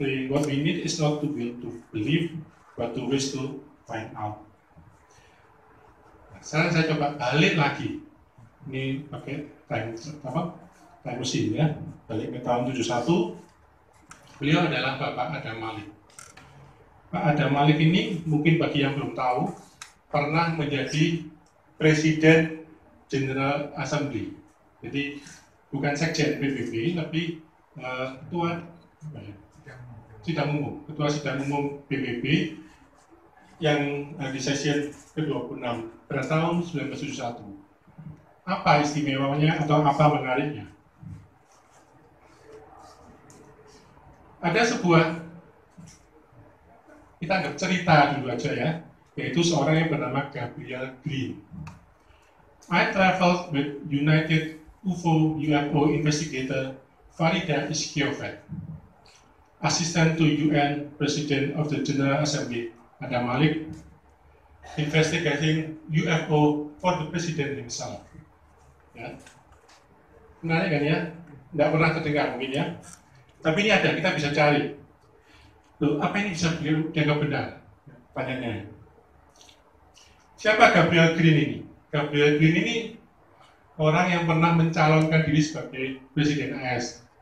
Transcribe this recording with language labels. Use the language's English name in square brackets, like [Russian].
[English] What we need is not to believe, but to wish to find out. [Indonesian] Nah, sekarang saya coba balik lagi. Ini pakai time machine ya. Balik ke tahun 71. Beliau adalah Bapak Adam Malik. Pak Adam Malik ini mungkin bagi yang belum tahu pernah menjadi Presiden General Assembly. Jadi bukan sekjen PBB, tapi ketua sidang umum, ketua sidang umum PBB yang di sesi ke-26 pada tahun 1971. Apa istimewanya atau apa menariknya? Ada sebuah, kita anggap cerita dulu aja ya, yaitu seorang yang bernama Gabriel Green. [English] I traveled with United UFO investigator Farida Iskiovet, Assistant to UN President of the General Assembly Adam Malik, investigating UFO for the President himself. [Indonesian] Ya. Menarik kan ya? Tidak pernah terdengar mungkin ya. Tapi ini ada, kita bisa cari. Loh, apa ini bisa dianggap benar? Pertanyaannya. Siapa Gabriel Green ini? Gabriel Green ini orang yang pernah mencalonkan diri sebagai Presiden AS.